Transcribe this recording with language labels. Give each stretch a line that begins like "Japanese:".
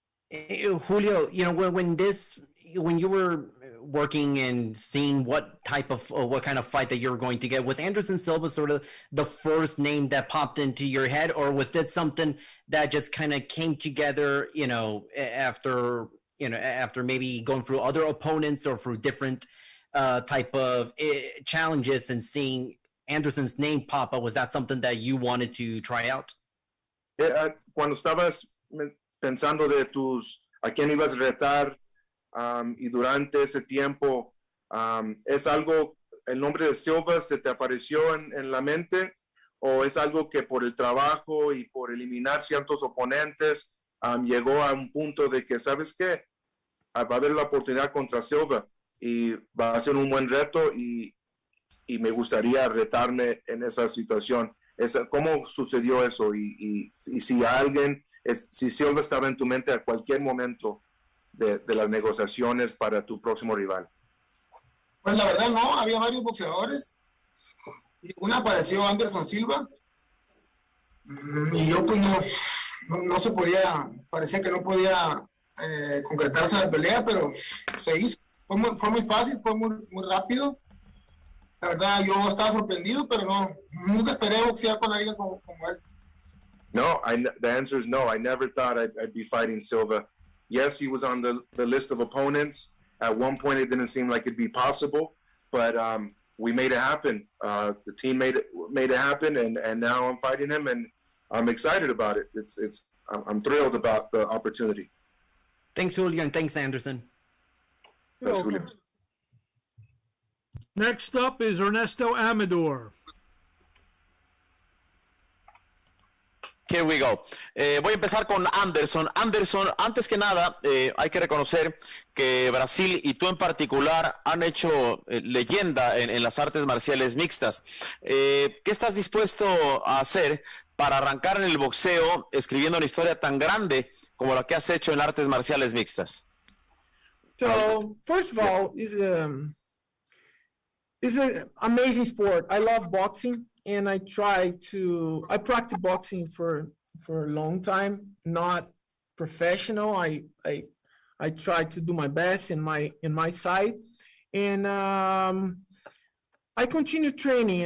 English: Julio, you know, when you were working and seeing what kind of fight that you were going to get, was Anderson Silva sort of the first name that popped into your head, or was this something that just kind of came together, you know, after maybe going through other opponents or through different type of challenges and seeing Anderson's name pop up? Was that something that you wanted to try out?
Spanish: Cuando estabas pensando de a quién ibas a retar, y durante ese tiempo, ¿es algo, el nombre de Silva se te apareció en la mente, o es algo que por el trabajo y por eliminar ciertos oponentes llegó a un punto de que, ¿sabes qué? Va a haber la oportunidad contra Silva y va a ser un buen reto y me gustaría retarme en esa situación? ¿Cómo sucedió eso? Y si si Silva estaba en tu mente a cualquier momento de las negociaciones para tu próximo rival. Pues la verdad no, había varios boxeadores. Y una apareció Anderson Silva. Y yo pues no se podía, parecía que no podía concretarse la pelea, pero se hizo. Fue muy fácil, fue muy rápido. La verdad yo estaba sorprendido, pero nunca esperé boxear con alguien como él.
English: No, the answer is no. I never thought I'd be fighting Silva. Yes, he was on the list of opponents. At one point, it didn't seem like it'd be possible, but we made it happen. The team made it happen, and now I'm fighting him, and I'm excited about it. I'm thrilled about the opportunity. Thanks, Julio, and thanks, Anderson. Yes, Julio. Next up is Ernesto Amador. Here we go.
Spanish: Voy a empezar con Anderson. Anderson, antes que nada, hay que reconocer que Brasil y tú en particular han hecho leyenda en las artes marciales mixtas. ¿Qué estás dispuesto a hacer para arrancar en el boxeo escribiendo una historia tan grande como la que has hecho en artes marciales mixtas?
English: So, first of all, it's an amazing sport. I love boxing. And I practice boxing for a long time, not professional. I try to do my best in my side, and I continue training.